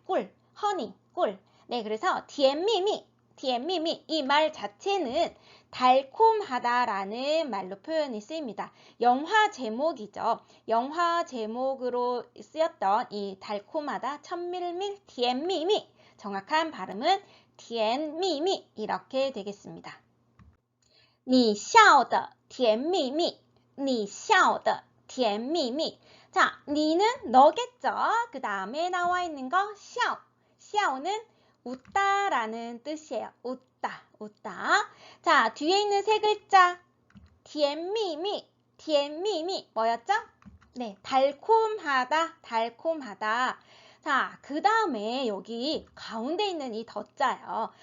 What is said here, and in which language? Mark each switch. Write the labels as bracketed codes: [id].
[ko] 꿀, 허니, 꿀. 네, 그래서 티엔미미, 티엔미미 이 말 자체는 달콤하다라는 말로 표현이 쓰입니다. 영화 제목이죠. 영화 제목으로 쓰였던 이 달콤하다, 천밀밀, 티엔미미 정확한 발음은 티엔미미 이렇게 되겠습니다. [zh] 你笑的甜蜜蜜, 你笑的甜蜜蜜. [ko] 자, 니는 너겠죠? 그 다음에 나와 있는 거 샤오. 샤오는 웃다라는 뜻이에요. 웃다, 웃다. 자, 뒤에 있는 세 글자 티엔미미, 티엔미미 뭐였죠? 네, 달콤하다, 달콤하다. 자, 그 다음에 여기 가운데 있는 이 덧자요.